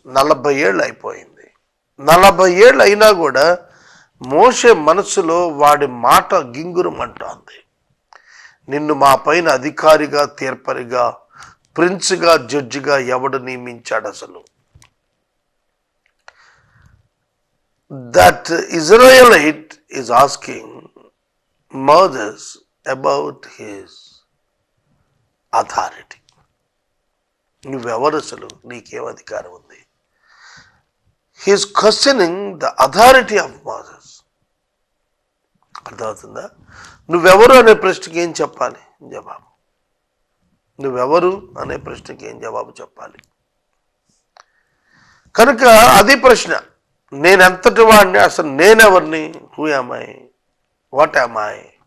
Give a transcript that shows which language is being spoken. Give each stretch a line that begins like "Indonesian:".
Telugu: 40 ఏళ్ళు అయిపోయింది. 40 ఏళ్ళు అయినా కూడా మోషే మనసులో వాడి మాట గింగురమంటోంది. నిన్ను మా పైన అధికారిగా, తీర్పరిగా, ప్రిన్స్గా, జడ్జిగా ఎవడు నియమించాడు అసలు?
English: That Israelite is asking Moses about his authority.
Telugu: నువ్వెవరు అసలు? నీకేం అధికారం ఉంది?
English: He is questioning the authority of Moses.
Telugu: అర్థమవుతుందా? నువ్వెవరు అనే ప్రశ్నకి ఏం చెప్పాలి జవాబు? నువ్వెవరు అనే ప్రశ్నకి ఏం జవాబు చెప్పాలి? కనుక అది ప్రశ్న. నేనెంతటి వాడిని, అసలు నేనెవరిని?
English: Who am I? What am I?